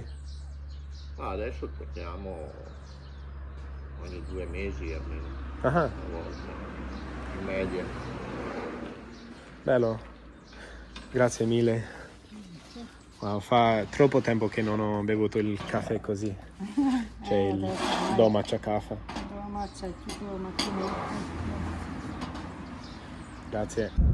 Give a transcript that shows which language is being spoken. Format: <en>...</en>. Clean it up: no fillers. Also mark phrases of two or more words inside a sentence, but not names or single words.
<it>Adesso torniamo ogni 2 mesi almeno, Ah, una volta, in media. bello. Grazie mille. Wow, fa troppo tempo che non ho bevuto il caffè così. C'è il</it> <bs>domaća kafa.</bs> <it>Domaća è tutto macchinetto. Grazie.</it>